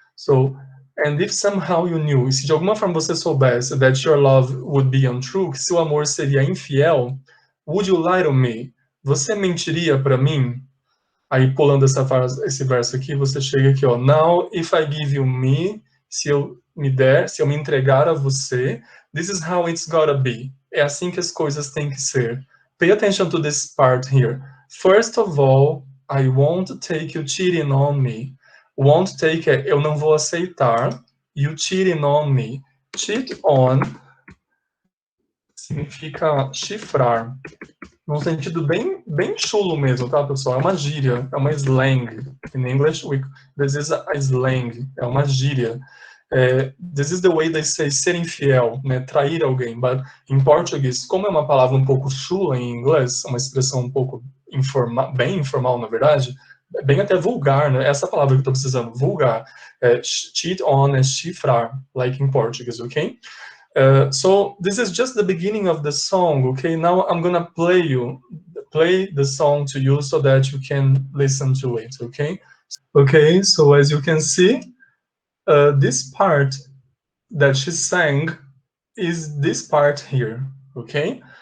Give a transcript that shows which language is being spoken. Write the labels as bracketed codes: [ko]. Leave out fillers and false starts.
[en] So, and if somehow you knew, [pt] se de alguma forma você soubesse [en] that your love would be untrue, [pt] que seu amor seria infiel, [en] would you lie to me? [pt] Você mentiria para mim? Aí, pulando esse verso aqui, você chega aqui, ó. [en] Now, if I give you me, [pt] se eu me entregar a você, [en] this is how it's gotta be. [pt] É assim que as coisas têm que ser. [en] Pay attention to this part here. First of all, I won't take you cheating on me. Won't take [pt] é eu não vou aceitar. [en] You cheating on me. [pt] Cheat on significa chifrar. Num sentido bem chulo mesmo, tá, pessoal? É uma gíria, é uma slang. [en] In English, this is a slang, [pt] é uma gíria. [en] This is the way they say [pt] ser infiel, né, trair alguém, but em português, como é uma palavra um pouco chula em inglês, uma expressão um pouco bem informal, na verdade, bem até vulgar, né, essa palavra que eu tô precisando, vulgar, cheat on é chifrar, [en] like in Portuguese, okay? So this is just the beginning of the song, okay? Now I'm gonna play the song to you so that you can listen to it, okay? Okay, so as you can see, this part that she sang is this part here, okay?